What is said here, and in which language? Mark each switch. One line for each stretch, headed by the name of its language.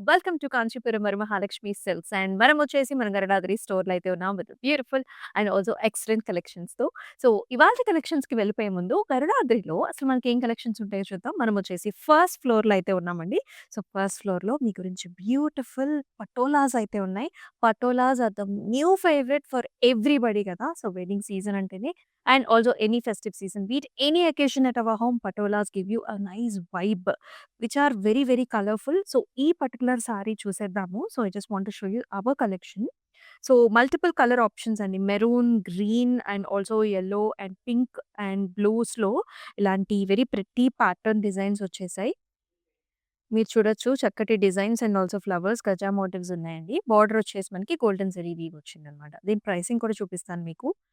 Telugu: Welcome to Kanchipuram Varamahalakshmi silks and మనమొచ్చేసి మన గరడాద్రి స్టోర్‌లో అయితే ఉన్నాం with beautiful and also excellent కలెక్షన్స్‌తో. So, ఇవాల్టి కలెక్షన్స్‌కి వెళ్ళిపోయే ముందు గరుడాద్రిలో అసలు మనకేం కలెక్షన్స్ ఉంటాయో చూద్దాం. మనమొచ్చేసి ఫస్ట్ ఫ్లోర్‌లో అయితే ఉన్నామండి. సో, ఫస్ట్ ఫ్లోర్‌లో మీ గురించి బ్యూటిఫుల్ పటోలాస్ అయితే ఉన్నాయి.
English: Patolas are the new favourite for everybody కదా! So, wedding season అంటేనే and also any festive season, be it any occasion at our home, patolas give you a nice vibe, which are very, very colorful. So,
Telugu: ee particular saree చూసేద్దాము.
English: So, I just want to show you our collection. So, multiple color options అండి.
Telugu: Maroon, green and also yellow and pink and బ్లూస్‌లో ఇలాంటి very pretty pattern designs వచ్చేసాయి. మీరు చూడొచ్చు చక్కటి designs and also flowers, Gaza motifs ఉన్నాయండి. Border వచ్చేసి మనకి golden zari weave వచ్చిందనమాట. దీని ప్రైసింగ్ కూడా చూపిస్తాను మీకు.